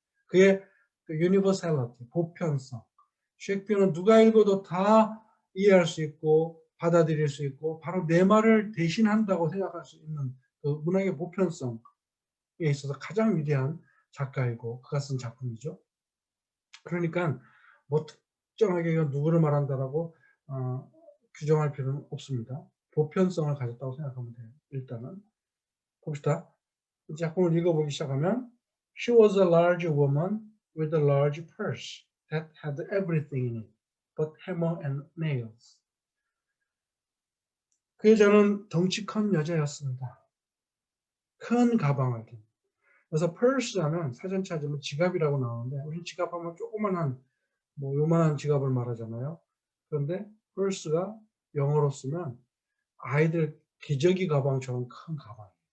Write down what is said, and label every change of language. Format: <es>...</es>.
<ko>그의 그 유니버살리티, 보편성. 셰익스피어는 누가 읽어도 다 이해할 수 있고 받아들일 수 있고 바로 내 말을 대신한다고 생각할 수 있는 그 문학의 보편성에 있어서 가장 위대한 작가이고 그가 쓴 작품이죠. 그러니까 뭐 특정하게 이건 누구를 말한다라고 규정할 필요는 없습니다. 보편성을 가졌다고 생각하면 돼요. 일단은 봅시다. 이 작품을 읽어보기 시작하면</ko> <en>She was a large woman with a large purse that had everything in it but hammer and nails.</en> <ko>그 여자는 덩치 큰 여자였습니다. 큰 가방을 든. 그래서 purse 하면 사전 찾으면 지갑이라고 나오는데 우리 지갑하면 조그만한 뭐 요만한 지갑을 말하잖아요. 그런데 purse가 영어로 쓰면 아이들 기저귀 가방처럼 큰 가방.</ko>